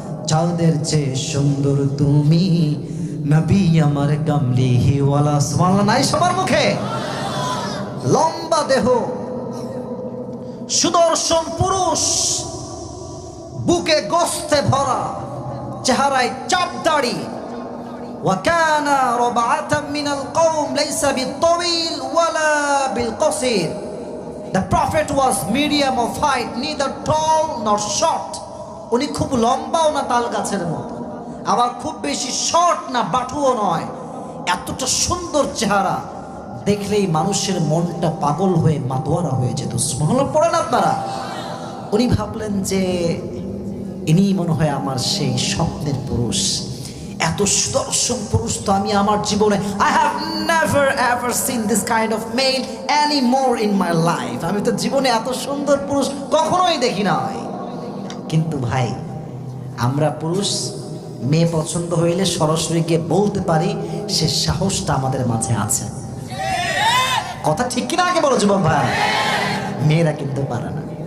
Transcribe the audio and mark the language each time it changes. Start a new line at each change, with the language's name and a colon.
Bangla: চাঁদের চেয়ে সুন্দর তুমি, নবী আমার কামলিহি ওয়ালা। সুবহানাল্লাহ নাই সবার মুখে? লম্বা দেহ, সুদর্শন পুরুষ, বুকে গোস্তে ভরা, চেহারায় চাপ দাড়ি।
Arabic: وكان ربعة من القوم ليس بالطويل ولا بالقصير.
English: The prophet was medium of height, neither tall nor short.
Bangla: উনি খুব লম্বাও না তাল গাছের মতো, আবার খুব বেশি শর্ট না বাটুও নয়। এতটা সুন্দর চেহারা দেখলেই মানুষের মনটা পাগল হয়ে মাতোয়ারা হয়ে যেত। সুবহানাল্লাহ পড়েন আপনারা? উনি ভাবলেন যে ইনি মনে হয় আমার সেই স্বপ্নের পুরুষ। এত সুদর্শন পুরুষ তো আমি আমার জীবনে
English: I have never ever seen this kind of male anymore in my life.
Bangla: আমি তো জীবনে এত সুন্দর পুরুষ কখনোই দেখি নাই। কিন্তু ভাই, আমরা পুরুষ মেয়ে পছন্দ হইলে সরাসরি গিয়ে বলতে পারি, সে সাহসটা আমাদের মাঝে আছে। কথা ঠিক কিনা আগে বলো যুবক ভাই? মেয়েরা কিন্তু পারে না।